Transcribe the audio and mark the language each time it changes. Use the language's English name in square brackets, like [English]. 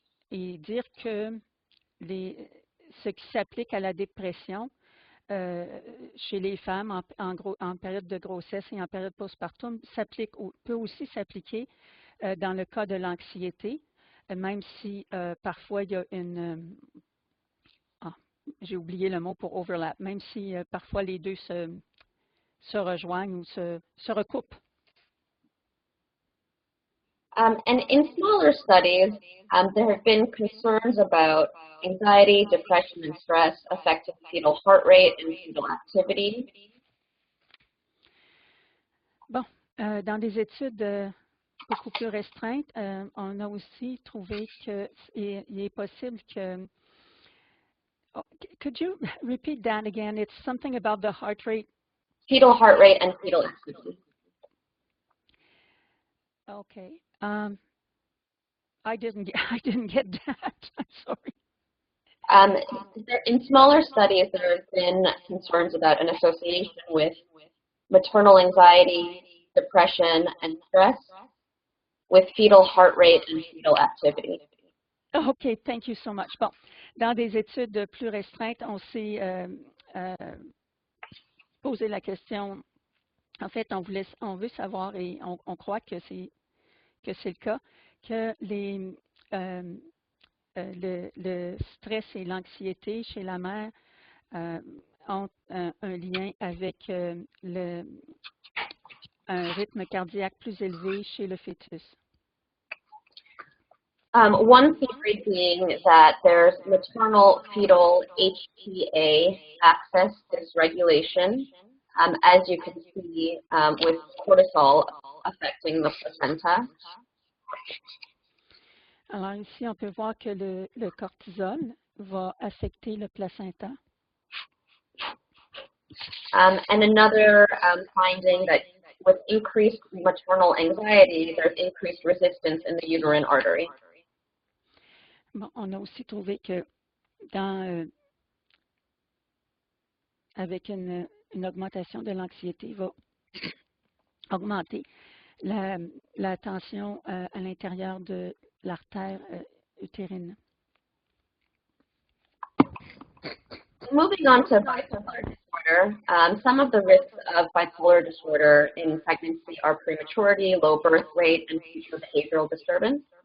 [French] dire que ce qui s'applique à la dépression chez les femmes en période de grossesse et en période postpartum peut aussi s'appliquer dans le cas de l'anxiété, même si parfois il y a j'ai oublié le mot pour [English] overlap, [French] même si parfois les deux se rejoignent ou se recoupent. [English] And in smaller studies, there have been concerns about anxiety, depression, and stress affecting fetal heart rate and fetal activity. [French] Bon, dans des études beaucoup plus restreintes, on a aussi trouvé qu'il est possible que... [English] Oh, could you repeat that again? It's something about the heart rate. Fetal heart rate and fetal activity. Okay. I didn't get that. I'm sorry. In smaller studies, there have been concerns about an association with maternal anxiety, depression, and stress with fetal heart rate and fetal activity. OK, thank you so much. [French] Bon, dans des études plus restreintes, on s'est posé la question. En fait, on veut savoir et on croit que c'est le cas, que le stress et l'anxiété chez la mère ont un lien avec un rythme cardiaque plus élevé chez le fœtus. [English] One theory being that there's maternal fetal HPA axis dysregulation, as you can see with cortisol affecting the placenta. [French] Alors ici, on peut voir que le cortisol va affecter le placenta. [English] And another finding that with increased maternal anxiety, there's increased resistance in the uterine artery. [French] Bon, on a aussi trouvé que avec une augmentation de l'anxiété, va augmenter la tension à l'intérieur de l'artère utérine. [English] Moving on to bipolar disorder, some of the risks of bipolar disorder in pregnancy are prematurity, low birth weight, and future behavioral disturbance.